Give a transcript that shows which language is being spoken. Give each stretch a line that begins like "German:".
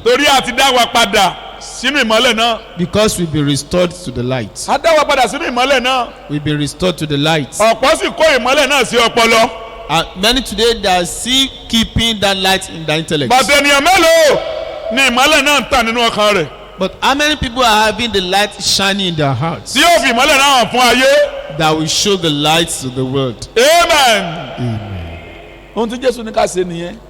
Yoruba: torí a ti dá wa padà sínú ìmọ́lẹ̀ náà.
English: because we've been restored to the light.
Yoruba: a dá wa padà sínú ìmọ́lẹ̀ náà.
English: We've been restored to the light.
Yoruba: ọ̀pọ̀ sì kó ìmọ́lẹ̀ náà sí ọpọlọ.
English: And many today they are still keeping that light in their intellect.
Yoruba: bàtà ènìyàn mélòó ni ìmọ́lẹ̀ náà ń tàn nínú ọkàn rẹ̀.
English: But how many people are having the light shining in their hearts
Yoruba: tí yóò fi ìmọ́lẹ̀ náà hàn fún ayé.
English: that will show the light to the world?
Yoruba: amen. ohun tí jésù ní ká ṣe nìyẹn.